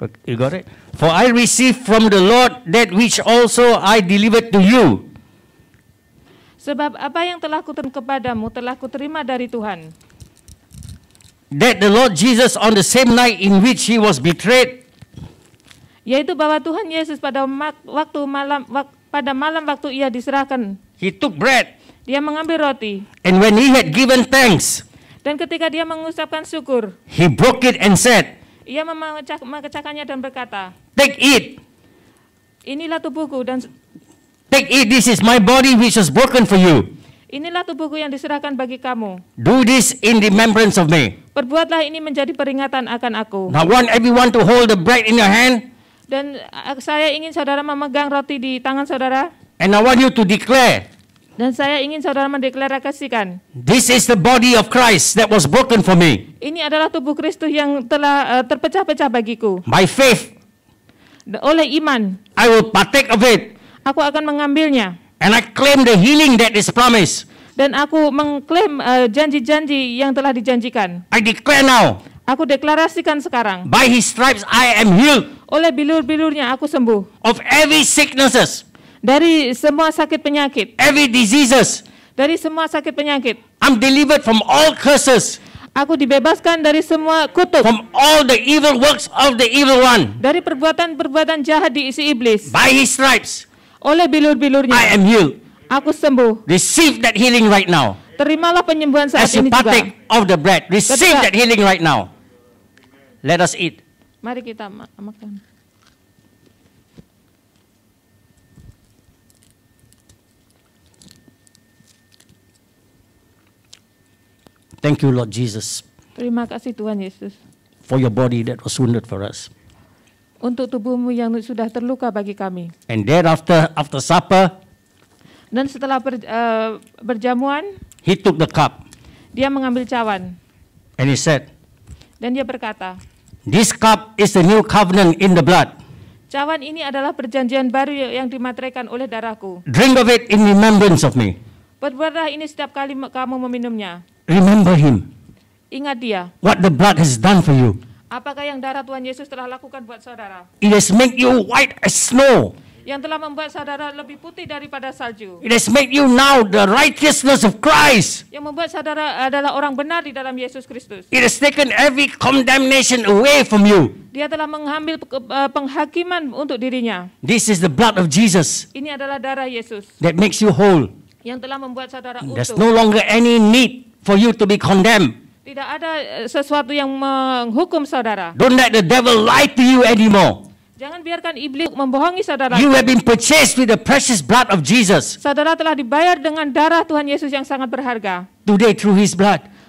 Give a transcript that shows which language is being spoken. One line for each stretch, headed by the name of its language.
English: You got it? For I received from the Lord that which also I delivered to you.
Indonesian: Sebab apa yang telah kuterima kepadamu telah kuterima dari Tuhan.
English: That the Lord Jesus on the same night in which he was betrayed.
Indonesian: Yaitu bahwa Tuhan Yesus pada malam waktu ia diserahkan.
English: He took bread.
Indonesian: Dia mengambil roti.
English: And when he had given thanks.
Indonesian: Dan ketika dia mengucapkan syukur.
English: He broke it and said.
Indonesian: Ia memecahkannya dan berkata,
English: Take it.
Indonesian: Inilah tubuhku dan
English: Take it. This is my body which was broken for you.
Indonesian: Inilah tubuhku yang diserahkan bagi kamu.
English: Do this in remembrance of me.
Indonesian: Perbuatlah ini menjadi peringatan akan aku.
English: Now I want everyone to hold the bread in your hand,
Indonesian: Dan saya ingin saudara memegang roti di tangan saudara.
English: and I want you to declare,
Indonesian: Dan saya ingin saudara mendeklarasikan,
English: this is the body of Christ that was broken for me.
Indonesian: ini adalah tubuh Kristus yang telah terpecah-pecah bagiku.
English: By faith,
Indonesian: Oleh iman,
English: I will partake of it,
Indonesian: aku akan mengambilnya.
English: and I claim the healing that is promised.
Indonesian: Dan aku mengklaim janji-janji yang telah dijanjikan.
English: I declare now,
Indonesian: Aku deklarasikan sekarang,
English: by His stripes I am healed
Indonesian: oleh bilur-bilurnya aku sembuh.
English: of every sicknesses,
Indonesian: Dari semua sakit penyakit.
English: every diseases.
Indonesian: Dari semua sakit penyakit.
English: I'm delivered from all curses,
Indonesian: Aku dibebaskan dari semua kutuk.
English: from all the evil works of the evil one.
Indonesian: Dari perbuatan-perbuatan jahat diisi iblis.
English: By His stripes
Indonesian: Oleh bilur-bilurnya
English: am healed.
Indonesian: aku sembuh.
English: Receive that healing right now.
Indonesian: Terimalah penyembuhan saat
English: As you
Indonesian: ini juga.
English: partake of the bread, receive
Indonesian: Ketika-
English: that healing right now. Let us eat.
Indonesian: Mari kita makan.
English: Thank you, Lord Jesus,
Indonesian: Terima kasih Tuhan Yesus.
English: for your body that was wounded for us.
Indonesian: Untuk tubuhmu yang sudah terluka bagi kami.
English: And thereafter, after supper,
Indonesian: Dan setelah berjamuan,
English: He took the cup
Indonesian: dia mengambil cawan.
English: and He said,
Indonesian: Dan dia berkata,
English: this cup is the new covenant in the blood.
Indonesian: cawan ini adalah perjanjian baru yang dimateraikan oleh darahku.
English: Drink of it in remembrance of me.
Indonesian: Perbuatlah ini setiap kali kamu meminumnya.
English: Remember Him,
Indonesian: Ingat dia.
English: what the blood has done for you.
Indonesian: Apakah yang darah Tuhan Yesus telah lakukan buat saudara?
English: It has made you white as snow.
Indonesian: Yang telah membuat saudara lebih putih daripada salju.
English: It has made you now the righteousness of Christ.
Indonesian: Yang membuat saudara adalah orang benar di dalam Yesus Kristus.
English: It has taken every condemnation away from you.
Indonesian: Dia telah mengambil penghakiman untuk dirinya.
English: This is the blood of Jesus
Indonesian: Ini adalah darah Yesus
English: that makes you whole.
Indonesian: yang telah membuat saudara
English: There's
Indonesian: utuh.
English: no longer any need for you to be condemned.
Indonesian: Tidak ada sesuatu yang menghukum saudara.
English: Don't let the devil lie to you anymore.
Indonesian: Jangan biarkan iblis membohongi saudara.
English: You have been purchased with the precious blood of Jesus.
Indonesian: Saudara telah dibayar dengan darah Tuhan Yesus yang sangat berharga.
English: Today, through His blood,